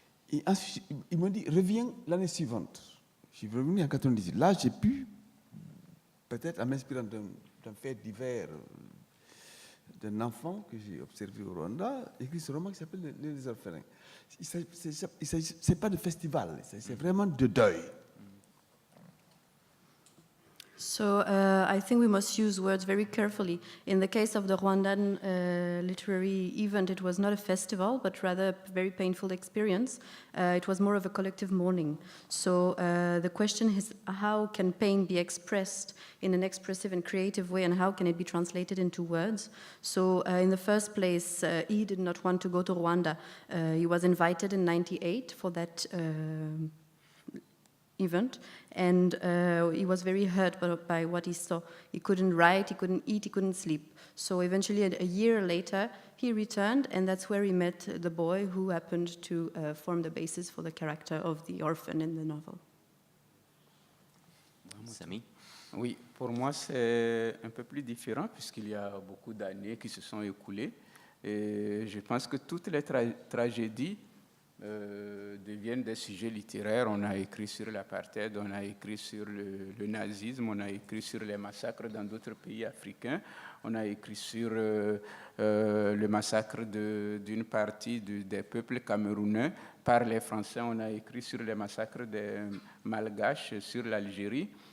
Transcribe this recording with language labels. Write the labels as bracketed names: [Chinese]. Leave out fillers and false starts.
[French] Et ensuite, ils m'ont dit, reviens l'année suivante. Je suis revenu en 1998. Là, j'ai pu, peut-être en m'inspirant d'un fait divers d'un enfant que j'ai observé au Rwanda, écrit ce roman qui s'appelle Les Orphelins. Ce n'est pas de festival, c'est vraiment de deuil. [English] So I think we must use words very carefully. In the case of the Rwandan literary event, it was not a festival, but rather a very painful experience. It was more of a collective mourning. So the question is, how can pain be expressed in an expressive and creative way, and how can it be translated into words? So in the first place, he did not want to go to Rwanda. He was invited in '98 for that event, and he was very hurt by what he saw. He couldn't write, he couldn't eat, he couldn't sleep. So eventually, a year later, he returned, and that's where he met the boy who happened to form the basis for the character of the orphan in the novel. Samy? [French] Oui, pour moi, c'est un peu plus différent puisqu'il y a beaucoup d'années qui se sont écoulées. Et je pense que toutes les tragédies deviennent des sujets littéraires. On a écrit sur l'apartheid, on a écrit sur le nazisme, on a écrit sur les massacres dans d'autres pays africains, on a écrit sur le massacre d'une partie des peuples camerounais par les Français, on a écrit sur les massacres des Malgaches, sur l'Algérie.